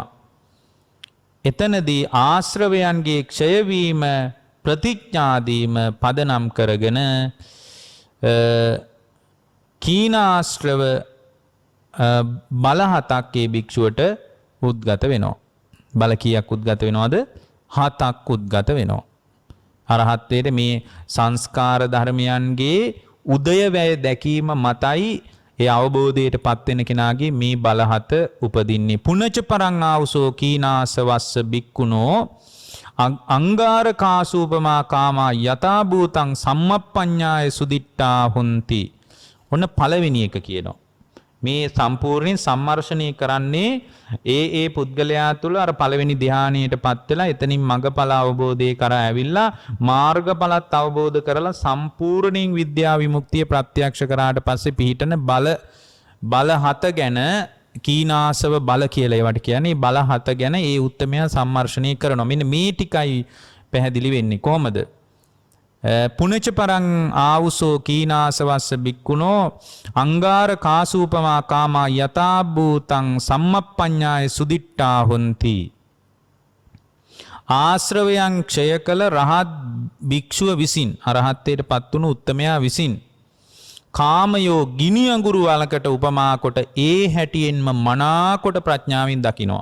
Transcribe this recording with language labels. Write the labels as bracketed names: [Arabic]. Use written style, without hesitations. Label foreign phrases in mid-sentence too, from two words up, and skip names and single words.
[Sinhala] එතනදී ආශ්‍රවයන්ගේ ක්ෂය වීම ප්‍රතිඥාදීම පදනම් කරගෙන කීනාශ්‍රව බල 7ක් ඒ භික්ෂුවට උද්ගත වෙනවා. බල කීයක් උද්ගත වෙනවද? 7ක් උද්ගත වෙනවා. අරහත්ත්වයට මේ සංස්කාර ධර්මයන්ගේ උදයවැය දැකීම මතයි ඒ අවබෝධයට පත් වෙන කෙනාගේ මේ බල 7 උපදින්නේ. [Pali] පුනච පරං ආවසෝ කීනාසවස්ස බික්කුණෝ අංගාර කාසූපමා කාමා යතා භූතං සම්මප්පඤ්ඤාය සුදිට්ඨා හොಂತಿ. [Sinhala] ඔන්න පළවෙනි එක කියනවා. මේ සම්පූර්ණයෙන් සම්මර්ෂණය කරන්නේ ඒ පුද්ගලයා තුළ අර පළවෙනි ධානයටපත් වෙලා එතනින් මඟඵල අවබෝධය කරා ඇවිල්ලා මාර්ගඵලත් අවබෝධ කරලා සම්පූර්ණයෙන් විද්‍යා විමුක්තිය ප්‍රත්‍යක්ෂ කරාට පස්සේ පිහිටන බල 7 ගැන කීනාසව බල කියලා ඒවට කියන්නේ. බල 7 ගැන ඒ උත්තමයා සම්මර්ෂණය කරනවා. මෙන්න මේ ටිකයි පැහැදිලි වෙන්නේ. කොහොමද? [Pali] පුනච පරං ආවුසෝ කීනාසවස්ස බික්කුණෝ අංගාර කාසූපමා කාමා යතා භූතං සම්මප්පඤ්ඤාය සුදිට්ඨා හොಂತಿ. [Sinhala] ආශ්‍රවයන් ක්ෂය කළ රහත් භික්ෂුව විසින් අරහත්ත්වයට පත් වුණු උත්තමයා විසින් කාමයෝ ගිනි අඟුරු වලකට උපමා කොට ඒ හැටියෙන්ම මනාකොට ප්‍රඥාවෙන් දකිනවා.